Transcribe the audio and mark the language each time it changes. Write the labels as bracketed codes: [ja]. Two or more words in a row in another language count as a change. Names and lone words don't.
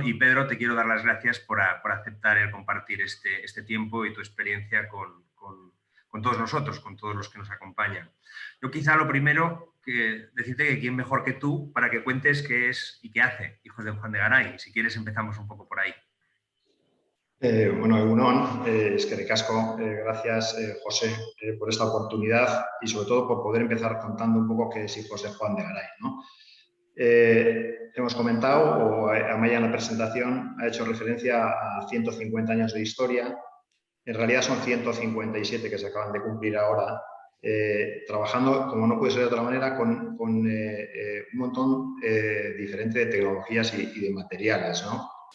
[es] Y Pedro, te quiero dar las gracias por aceptar el compartir este tiempo y tu experiencia con todos nosotros, con todos los que nos acompañan. Yo quizá lo primero decirte que quién mejor que tú para que cuentes qué es y qué hace Hijos de Juan de Garay. Si quieres empezamos un poco por ahí. [eu] Bueno, egunon, eskerrik asko, [es] gracias José por esta oportunidad y sobre todo por poder empezar contando un poco qué es Hijos de Juan de Garay, ¿no? Hemos comentado, o Amaya en la presentación ha hecho referencia a 150 años de historia. En realidad son 157 que se acaban de cumplir ahora, trabajando, como no puede ser de otra manera, con un montón diferente de tecnologías y de materiales, ¿no?